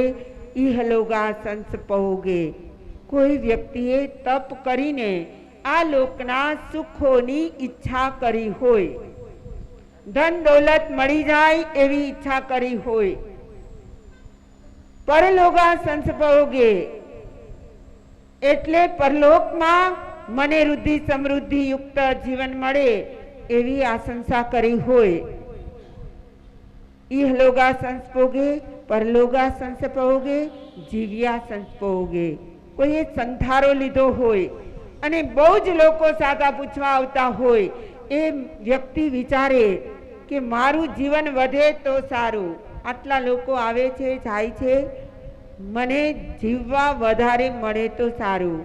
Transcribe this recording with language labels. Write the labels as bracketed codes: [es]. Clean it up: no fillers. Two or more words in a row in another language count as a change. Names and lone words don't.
[pka] ઇહલોગા સંસપોગે. [gu] કોઈ વ્યક્તિએ તપ કરીને આ લોકના સુખોની ઈચ્છા કરી હોય, ધન દોલત મળી જાય એવી ઈચ્છા કરી હોય, [pka] પરલોગા સંસપોગે [gu] એટલે પરલોકમાં મને રુદ્ધિ સમૃદ્ધિ યુક્ત જીવન મળે એવી આશંસા કરી હોય, [pka] इहलोगा संस्पोगे परलोगा संस्पोगे जीव्या संस्पोगे। [gu] कोઈએ સંથારો લીધો હોય અને બહુ જ લોકો સાદા પૂછવા આવતા હોય, એ વ્યક્તિ વિચારે કે મારું જીવન વધે તો સારું, આટલા લોકો આવે છે જાય છે, મને જીવવા વધારે મળે તો સારું.